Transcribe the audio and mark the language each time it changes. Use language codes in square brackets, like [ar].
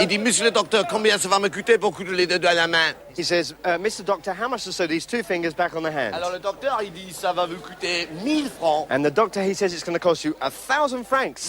[fr] Il dit, monsieur le docteur, combien ça va me coûter pour coudre les deux à la main? [en] He says, Mr. Doctor, how much to sew these 2 fingers back on the hand? [fr] Alors le docteur, il dit, ça va vous coûter 1000 francs. [en] And the doctor, he says it's going to cost you 1,000 francs.